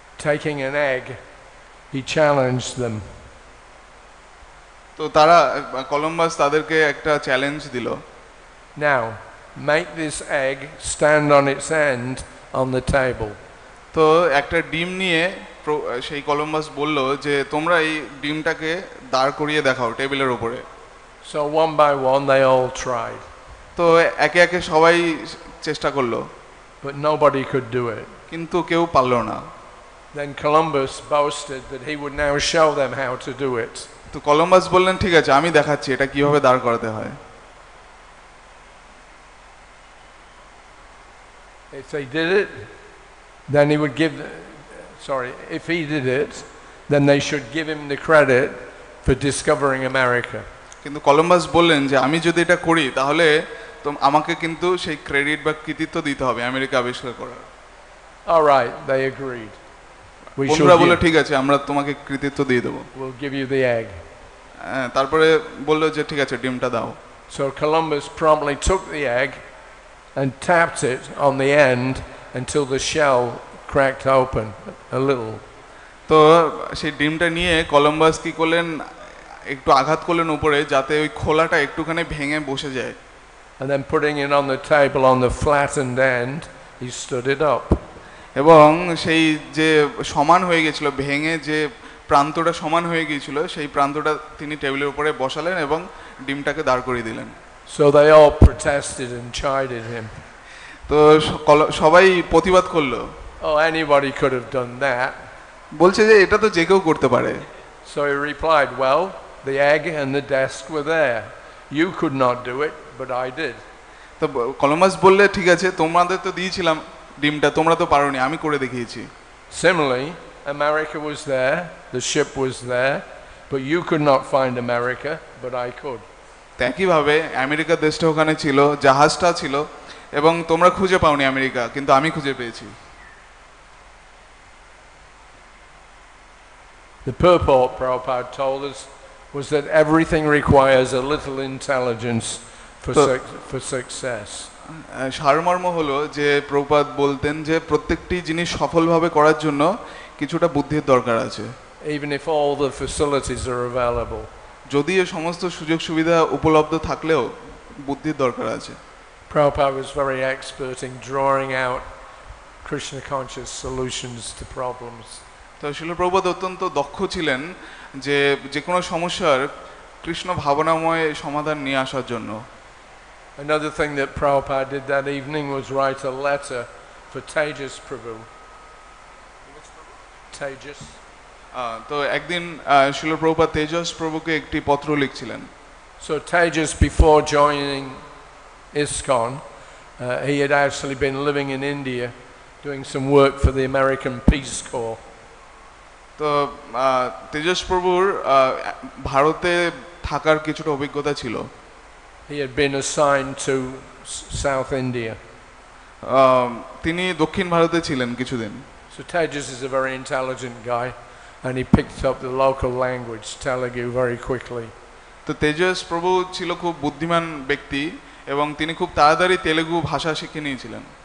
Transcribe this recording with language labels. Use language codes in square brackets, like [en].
[en] Taking an egg, he challenged them. [bn] তো তারা Columbus তাদেরকে একটা চ্যালেঞ্জ দিল। [en] Now, make this egg stand on its end on the table. [bn] তো একটা ডিম নিয়ে সেই কলম্বাস বলল যে তোমরা এই ডিমটাকে দাঁড় করিয়ে দেখাও টেবিলের উপরে। [en] So one by one they all tried. [bn] তো একে একে সবাই চেষ্টা করলো, [en] but nobody could do it. [bn] কিন্তু কেউ পারল না। [en] Then Columbus boasted that he would now show them how to do it. [bn] তো কলম্বাস বললেন, ঠিক আছে আমি দেখাচ্ছি এটা কিভাবে দাঁড় করাতে হয়। [en] If they did it, then he would give, if he did it, then they should give him the credit for discovering America. [bn] কিন্তু কলম্বাস বললেন যে আমি যদি এটা করি তাহলে তো আমাকে কিন্তু সেই ক্রেডিট বা কৃতিত্ব দিতে হবে আমেরিকা আবিষ্কার করার। [en] All right, they agreed. [bn] বন্ধুরা বলল ঠিক আছে আমরা তোমাকে কৃতিত্ব দিয়ে দেব। [en] We'll give you the egg. [bn] তারপরে বলল যে ঠিক আছে ডিমটা দাও। [en] So Columbus promptly took the egg and tapped it on the end until the shell cracked open a little. [bn] তো সেই ডিমটা নিয়ে কলম্বাস কি করলেন, একটু আঘাত করলেন উপরে যাতে ওই খোলাটা একটুখানি ভেঙে বসে যায়। [en] And then putting it on the table on the flattened end, he stood it up. [bn] এবং সেই যে সমান হয়ে গেছিল, ভেঙে যে প্রান্তটা সমান হয়ে গিয়েছিল সেই প্রান্তটা তিনি টেবিলের উপরে বসালেন এবং ডিমটাকে দাঁড় করিয়ে দিলেন। [en] So they all protested and chided him. [bn] তো সবাই প্রতিবাদ করলো। [en] Oh, anybody could have done that. [bn] বলছে যে এটা তো যে কেউ করতে পারে। [en] So he replied, well, the egg and the desk were there. You could not do it, but I did. [bn] তো কলম্বাস বললে ঠিক আছে তোমাদের তো দিয়েছিলাম ডিমটা, তোমরা তো পারোনি, আমি করে দেখিয়েছি। [en] Similarly, America was there, the ship was there, but you could not find America, but I could. [bn] একইভাবে আমেরিকা দেশটা ওখানে ছিল, জাহাজটা ছিল এবং তোমরা খুঁজে পাওনি আমেরিকা, কিন্তু আমি খুঁজে পেয়েছি। [en] The purport, Prabhupada told us, was that everything requires a little intelligence for success. [bn] সারমর্ম হলো যে প্রভুপাদ বলতেন যে প্রত্যেকটি জিনিস সফলভাবে করার জন্য কিছুটা বুদ্ধির দরকার আছে। [en] Even if all the facilities are available. [bn] যদিও সমস্ত সুযোগ সুবিধা উপলব্ধ থাকলেও বুদ্ধির দরকার আছে। [en] Prabhupada was very expert in drawing out Krishna conscious solutions to problems. [bn] তো শিল প্রভুপাদ অত্যন্ত দক্ষ ছিলেন যে যে কোনো সমস্যার কৃষ্ণ ভাবনাময় সমাধান নিয়ে আসার জন্য। [en] Another thing that Prabhupada did that evening was write a letter for Tejas Prabhu. Tejas. [bn] তো একদিন শিল প্রভুপাদ তেজস প্রভুকে একটি পত্র লিখছিলেন। [en] So Tejas, before joining ISKCON, he had actually been living in India doing some work for the American Peace Corps. [bn] তো তেজস প্রভুর ভারতে থাকার কিছুটা অভিজ্ঞতা ছিল। [en] He had been assigned to South India. [bn] তিনি দক্ষিণ ভারতে ছিলেন কিছুদিন। [en] So Tejas is a very intelligent guy, and he picked up the local language, Telugu, very quickly. [bn] তো তেজস প্রভু ছিল খুব বুদ্ধিমান ব্যক্তি এবং তিনি খুব তাড়াতাড়ি তেলুগু ভাষা শিখে নিয়েছিলেন।